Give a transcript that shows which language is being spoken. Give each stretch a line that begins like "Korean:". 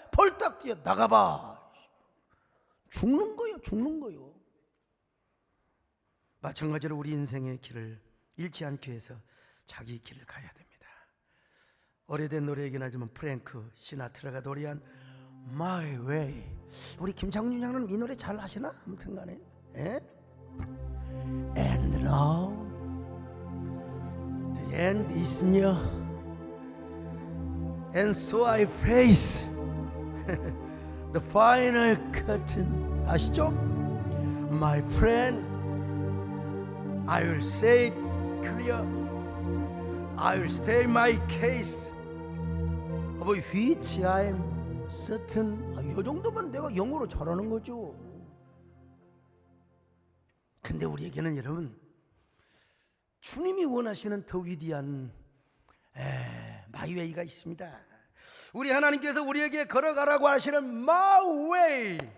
Korean: 펄딱 뛰어 나가봐. 죽는 거요. 마찬가지로 우리 인생의 길을 잃지 않기 위해서 자기 길을 가야 됩니다. 오래된 노래이긴 하지만 프랭크 시나트라가 노래한 My Way. 우리 김창준 양은 이 노래 잘 아시나? 아무튼 간에
English: And now the end is near, and so I face the final curtain.
Korean: 아시죠?
English: My friend, I will say it clear, I will state my case of which I am certain.
Korean: 이 정도면 내가 영어로 잘하는 거죠. 근데 우리에게는 여러분, 주님이 원하시는 더 위대한 마이웨이가 있습니다. 우리 하나님께서 우리에게 걸어가라고 하시는 마이웨이.